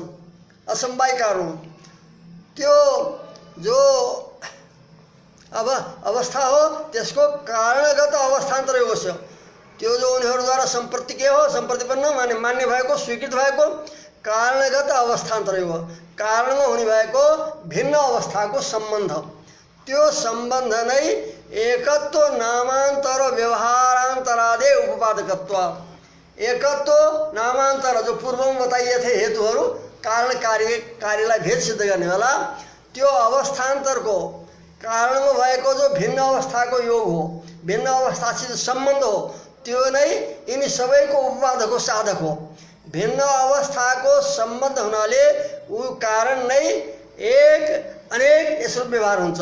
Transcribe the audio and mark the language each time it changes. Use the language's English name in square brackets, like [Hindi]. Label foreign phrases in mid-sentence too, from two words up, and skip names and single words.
[Nepali] असमवाय कारण त्यो जो अब अवस्था हो त्यसको कारणगत अवस्थान्तर योग छ। त्यो जो उनीहरूद्वारा सम्पत्ति के हो, सम्पत्तिपन्न माने मान्य भएको, स्वीकृत भएको कारणगत अवस्थान्तर हो। कारणमा हुने भएको भिन्न अवस्थाको सम्बन्ध, त्यो सम्बन्ध नै [Sanskrit] एकत्व नामान्तर व्यवहारान्तरादे उपपादकत्व। [Nepali] एकत्व नामान्तर जो पूर्वमा बताइए थे हेतुहरू कारण कार्यलाई भेद सिद्ध गर्नेवाला, त्यो अवस्थान्तरको कारणमा भएको जो भिन्न अवस्थाको योग हो, भिन्न अवस्थासित सम्बन्ध हो, त्यो नै यिनी सबैको उपपादको साधक हो। भिन्न अवस्थाको सम्बन्ध हुनाले ऊ कारण नै एक अनेक यसो व्यवहार हुन्छ।